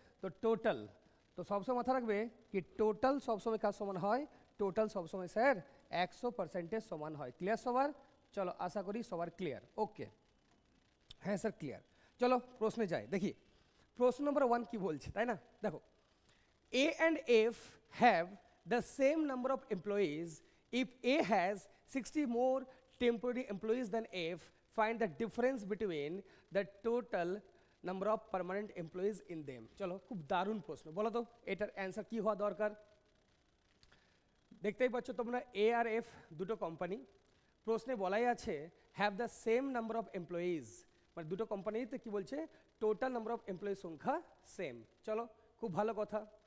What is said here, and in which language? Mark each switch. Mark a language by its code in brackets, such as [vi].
[bn] তো টোটাল, তো সবসময় মাথা রাখবে কি টোটাল সবসময় কার সমান হয়? টোটাল সবসময় স্যার 100%-এর সমান হয়। ক্লিয়ার সবার? চলো, আশা করি সবার ক্লিয়ার। ওকে, হ্যাঁ স্যার ক্লিয়ার। চলো প্রশ্নে যাই, দেখি প্রশ্ন নম্বর 1 কি বলছে, তাই না? দেখো, [en] A and F have the same number of employees. If A has 60 more temporary employees than F, find the difference between the total number of permanent employees in them. [bn] চলো, খুব দারুণ প্রশ্ন, বলো তো এটার অ্যান্সার কি হওয়া দরকার? দেখতেই পাচ্ছ তোমরা এ আর এফ দুটো কোম্পানি, প্রশ্নে বলাই আছে have the same number of employees, মানে দুটো কোম্পানিতে কি বলছে? টোটাল নাম্বার অফ এমপ্লয়িজ সংখ্যা সেম। চলো, খুব ভালো কথা।